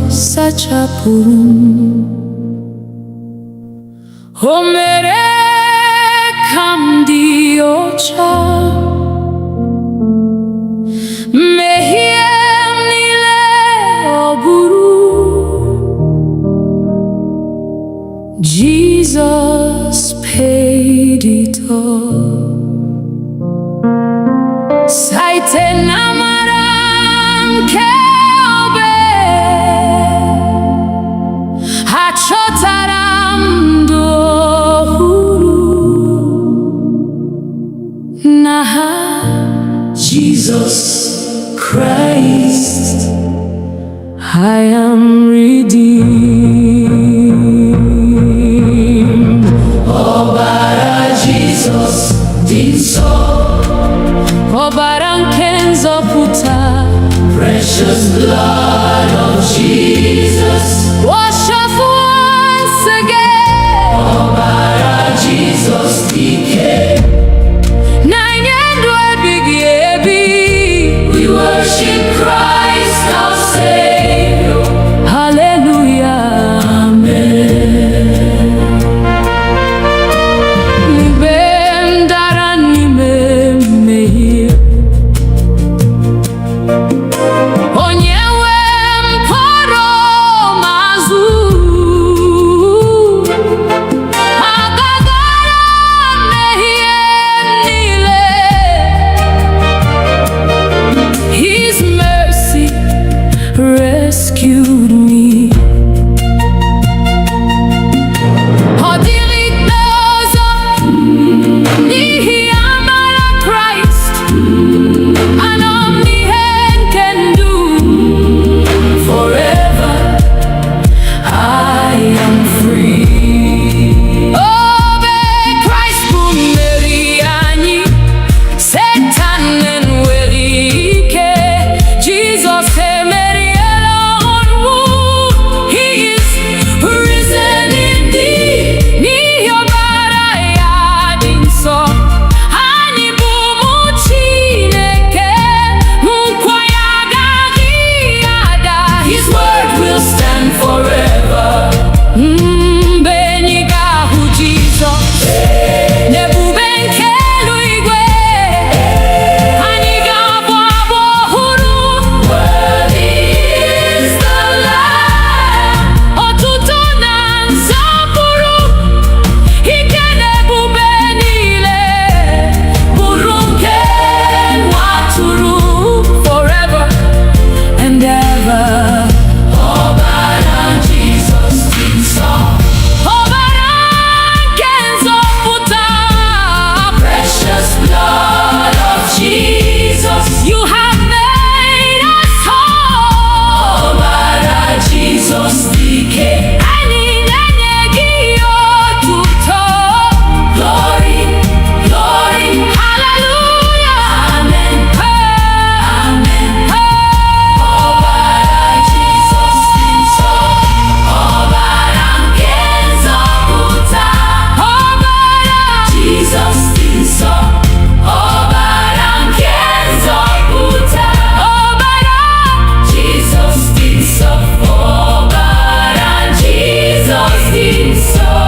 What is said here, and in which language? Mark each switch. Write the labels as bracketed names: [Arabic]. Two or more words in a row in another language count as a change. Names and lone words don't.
[Igbo] sachapụrụ o mere ka m dị ọcha mmehie m niile ọ bụrụ [English] Jesus paid it all [Igbo] site n'amara nke obe achọtara m ndụ ọhụrụ n'aha Jesus Christ [English] I am redeemed. [Igbo] Ọbara Jesus dị nsọ, ọbara nke nzọpụta, [English] precious blood of Jesus, wash us once again. [Igbo] Ọbara Jesus dị ike, na-enye ndụ ebighị ebi. [English] We worship Christ our Savior. Hallelujah, amen. [Igbo] Mgbe m dara n'ime mmehie, onye nwe m kpọrọ m azụ, agagara mmehie niile. [English] His mercy rescued me. [Igbo] Ọ dịghị ikpe ọzọ n'ihi amara Kraịst. Anọ m n'ihe nke ndụ. [English] Forever I am free. [Igbo] Obe Kraịst bụ mmeri anyị. Satan enweghị ike. Jesus emeriela ọnwụ. [English] He is risen indeed. [Igbo] N'ihi ọbara ya dị nsọ, anyị bụ ụmụ Chineke. Nkwa ya agaghị ada. [English] His word will stand forever. [Igbo] Mgbe anyị ga-ahụ Jizọs n'ebube nke eluigwe, anyị ga-abụ abụ ọhụrụ. [English] Worthy is the Lamb. [Igbo] Otuto na nsọpụrụ, ike na ebube niile bụrụ nke nwatụrụ [English] forever and ever. [Igbo] Ọbara Jizọs dị nsọ, ọbara nke nzọpụta, [English] precious blood of Jesus, you have made us whole. [Igbo] Ọbara Jizọs dị ike, anyị na-enye gị otuto. [English] Glory, glory, hallelujah, amen, amen. [Igbo] Ọbara Jizọs dị nsọ, ọbara nke nzọpụta, ọbara Jizọs dị nsọ, ọbara nke nzọpụta, ọbara Jizọs dị nsọ, ọbara Jizọs dị nsọ.